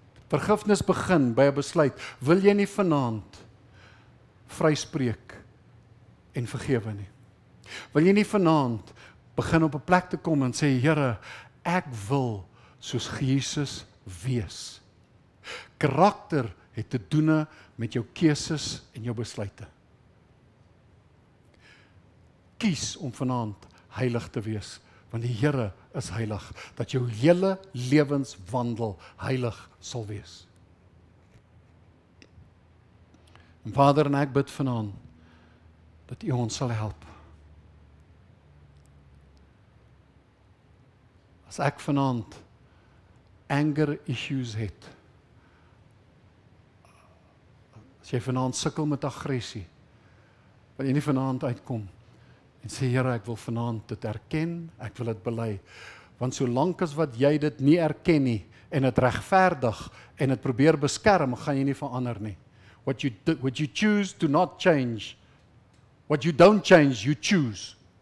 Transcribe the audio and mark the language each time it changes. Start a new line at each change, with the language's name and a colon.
Afrikaans: Vergifnis begin by 'n besluit. Wil jy nie vanaand vryspreek en vergewe nie? Wil jy nie vanaand begin op 'n plek te kom en sê, Here, ek wil soos Jesus wees. Karakter het te doen met jou keuses en jou besluite. Kies om vanaand heilig te wees, want die Here is heilig, dat jou hele lewenswandel heilig sal wees. En Vader, en ek bid vanaand dat U ons sal help. As ek vanaand
English: anger issues
Afrikaans: het, as jy vanaand sukkel met aggressie, wil jy nie vanaand uitkom en sê, Here, ek wil vanaand dit erken, ek wil dit bely, Want solank as wat jy dit nie erken nie, en dit regverdig, en dit probeer beskerm, gaan jy nie verander nie.
English: What you choose to not change. What you don't change, you choose.